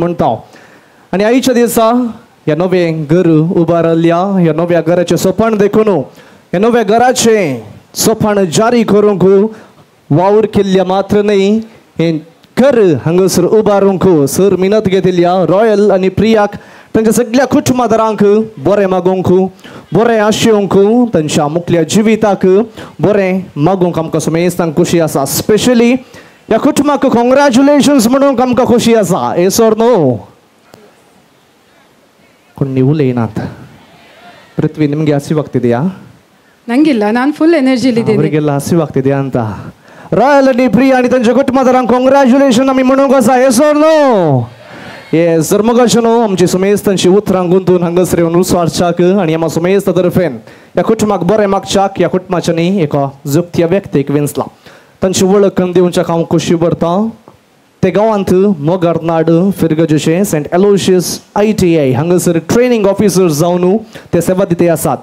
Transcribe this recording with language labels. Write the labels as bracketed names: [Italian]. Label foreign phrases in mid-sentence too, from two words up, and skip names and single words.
[Konkani] म्हणटा आणि आयच्या दिसा ह्या नवे घर उबारल्या ह्या नव्या घराचे सोपान देखून ह्या नव्या घराचे सोपान जारी करूंक वावर केल्ल्या मात्र न्ही हे घर हांगासर उबारूंक सर मिनत घेतिल्ल्या रॉयल आणि प्रियाक तांच्या सगळ्या कुटुंबादारांक बरें मागोवंक बरें आशयोवंक तांच्या मुखल्या जिविताक बरें मागोवंक आमकां समेस्तांक खुशी आसा. स्पेशली ह्या कुटुंबाक कॉंग्रॅच्युलेशन्स म्हणून आमकां खुशी आसा. [English] yes or no? [Konkani] कोणी उलयनात. [Kannada] पृथ्वी ನಿಮಗೆ ಹಸಿವಾಗ್ತಿದೆಯಾ? ನಂಗಿಲ್ಲ, ನಾನು [English] full energyli [Kannada] ಇದ್ದೀನಿ. ಅವರಿಗೆಲ್ಲ ಹಸಿವಾಗ್ತಿದೆ ಅಂತ. [Konkani] ರಾಯಲ್ आणि प्रिया आणि त्यांच्या कुटुंबादारांक कॉंग्रॅच्युलेशन आमी म्हणूंक आसा. [English] yes or no? yes. [Konkani] जर मगाशनो आमची सुमेस्तांची उतरां गुंतून हांगासर येवन विचारच्याक आनी आमा सुमेस्ता तर्फेन ह्या कुटुंबाक बरें मागच्याक ह्या कुटुंबाच्या एका जुक्त्या व्यक्तीक वेंचला. तांची वळख करून दिवच्याक हांव खुशी भरतां. ते गांवांत मोगारनाड फिरगजेचे सेंट एलोशियस ITI हांगासर [English] training officer [Konkani] जावन ते सेवा दिते आसात.